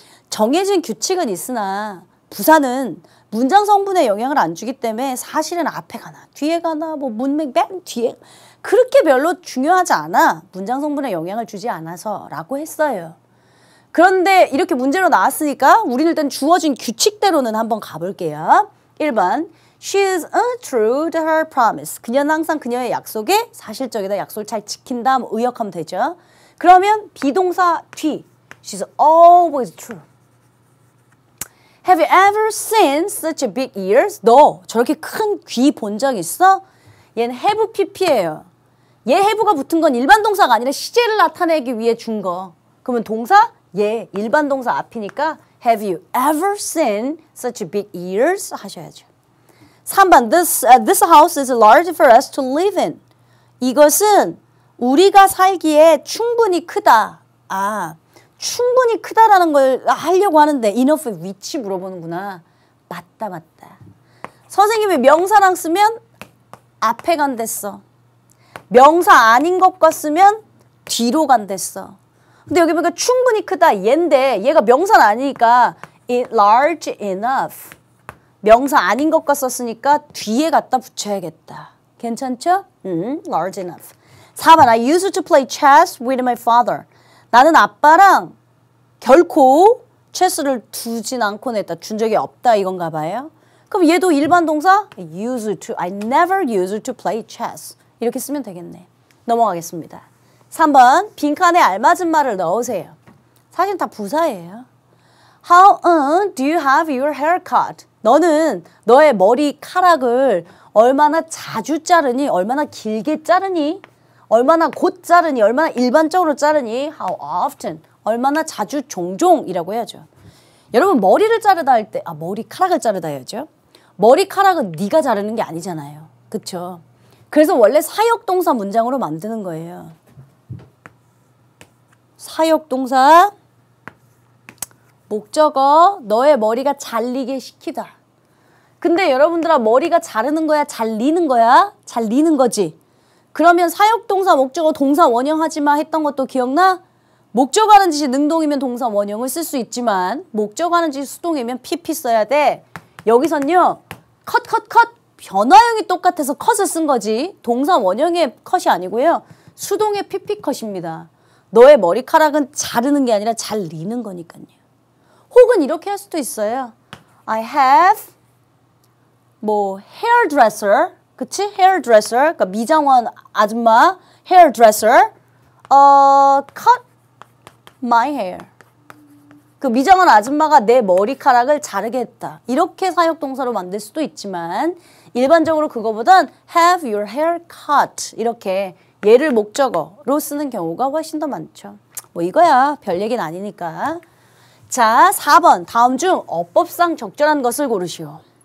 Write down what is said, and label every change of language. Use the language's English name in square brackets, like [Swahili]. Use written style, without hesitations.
[Korean] 정해진 규칙은 있으나 부사는 문장 성분에 영향을 안 주기 때문에 사실은 앞에 가나 뒤에 가나 뭐 문맥 맨 뒤에 그렇게 별로 중요하지 않아. 문장 성분에 영향을 주지 않아서 라고 했어요. 그런데 이렇게 문제로 나왔으니까 우리는 일단 주어진 규칙대로는 한번 가볼게요. [English] 1번 She is true to her promise. [Korean] 그녀는 항상 그녀의 약속에 사실적이다. 약속을 잘 지킨다. 뭐 의역하면 되죠. 그러면 비동사 뒤 [English] She's always true. Have you ever seen such a big ears? [Korean] 너 저렇게 큰 귀 본 적 있어? 얘는 have pp예요. 얘 have가 붙은 건 일반 동사가 아니라 시제를 나타내기 위해 준 거. 그러면 동사? 얘 일반 동사 앞이니까 [English] Have you ever seen such a big ears? [Korean] 하셔야죠. [English] 3번 This house is large for us to live in. [Korean] 이것은 우리가 살기에 충분히 크다. 아, 충분히 크다라는 걸 하려고 하는데 enough의 위치 물어보는구나. 맞다. 선생님이 명사랑 쓰면 앞에 간댔어. 명사 아닌 것과 쓰면 뒤로 간댔어. 근데 여기 보니까 충분히 크다 얘인데 얘가 명사는 아니니까 large enough. 명사 아닌 것과 썼으니까 뒤에 갖다 붙여야겠다. 괜찮죠? large enough. [English] 4번 I used to play chess with my father. [Korean] 나는 아빠랑 결코 체스를 두진 않곤 했다. 준 적이 없다 이건가 봐요. 그럼 얘도 일반 동사 used to. [English] I never used to play chess. [Korean] 이렇게 쓰면 되겠네. 넘어가겠습니다. 3번 빈칸에 알맞은 말을 넣으세요. 사실 다 부사예요. [English] How do you have your hair cut? [Korean] 너는 너의 머리카락을 얼마나 자주 자르니? 얼마나 길게 자르니? 얼마나 곧 자르니? 얼마나 일반적으로 자르니? [English] How often? [Korean] 얼마나 자주 종종이라고 해야죠. 여러분 머리를 자르다 할 때 머리카락을 자르다 해야죠. 머리카락은 네가 자르는 게 아니잖아요. 그쵸? 그래서 원래 사역동사 문장으로 만드는 거예요. 사역동사 목적어 너의 머리가 잘리게 시키다. 근데 여러분들아 머리가 자르는 거야? 잘리는 거야? 잘리는 거지. 그러면 사역동사 목적어 동사 원형 하지마 했던 것도 기억나? 목적어 하는 짓이 능동이면 동사 원형을 쓸 수 있지만 목적어 하는 짓이 수동이면 pp 써야 돼. 여기선요. 컷 변화형이 똑같아서 컷을 쓴 거지. 동사 원형의 컷이 아니고요. 수동의 pp 컷입니다. 너의 머리카락은 자르는 게 아니라 잘리는 거니까요. 혹은 이렇게 할 수도 있어요. [English] I have hairdresser, [Korean] 그치? hairdresser, 그러니까 미장원 아줌마 [English] hairdresser cut my hair. [Korean] 그 미장원 아줌마가 내 머리카락을 자르게 했다. 이렇게 사역동사로 만들 수도 있지만 일반적으로 그거보단 [English] have your hair cut [Korean] 이렇게 얘를 목적어로 쓰는 경우가 훨씬 더 많죠. 뭐 이거야 별 얘기는 아니니까. 자, 4번 다음 중 어법상 적절한 것을 고르시오.